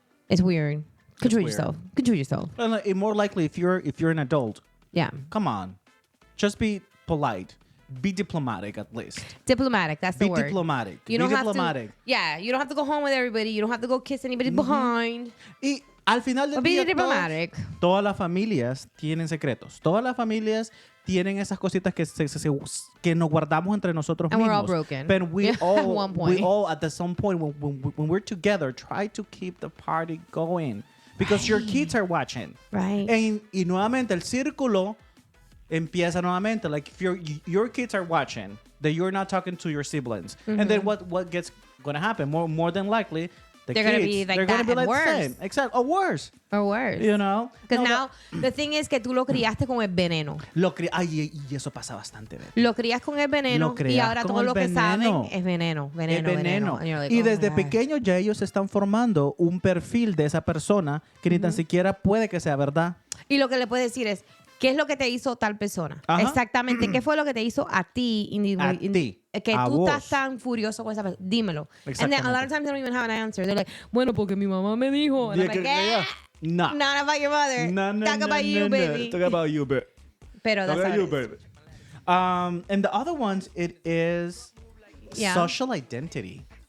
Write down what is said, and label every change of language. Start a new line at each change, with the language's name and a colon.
English: It's weird. Control yourself. Control yourself. And more likely, if you're an adult, come on, just be polite. Be diplomatic at least. Diplomatic, that's the word. Be diplomatic. You don't have to. Yeah, you don't have to go home with everybody. You don't have to go kiss anybody behind.
Spanish: Y al final del día,
English: diplomatic.
Spanish: Todas las familias tienen secretos. Todas las familias tienen esas cositas que nos guardamos entre nosotros
English: and
Spanish: mismos.
English: We're all broken. But we all, at one point. we all at some point when we're together try to keep the party going because your kids are watching. Right. Y nuevamente el círculo empieza nuevamente. Like if your kids are watching, that you're not talking to your siblings, and then what gets gonna happen? More than likely, they're gonna be like that, and worse. The same. Exactly, or worse. Or worse. You know. Because now the thing is
Spanish: que tú lo criaste con el veneno. Ay, y eso pasa bastante. Lo crías con el veneno y ahora todo lo que saben es veneno. Y desde pequeños ya ellos están formando un perfil de esa persona que ni tan siquiera puede que sea verdad. Y lo que le puedes decir es, ¿qué es lo que te hizo tal persona? Ajá. Exactamente. ¿Qué fue lo que te hizo a ti? Que tú vos. estás tan furioso con esa persona. Dímelo.
English: And then a lot of times they don't even have an answer. They're like,
Spanish: bueno, porque mi mamá me dijo.
English: And I'm like, No. Not about your mother. Talk about you, baby. Talk about you, baby. Pero that's how it is. And the other ones, it is social identity.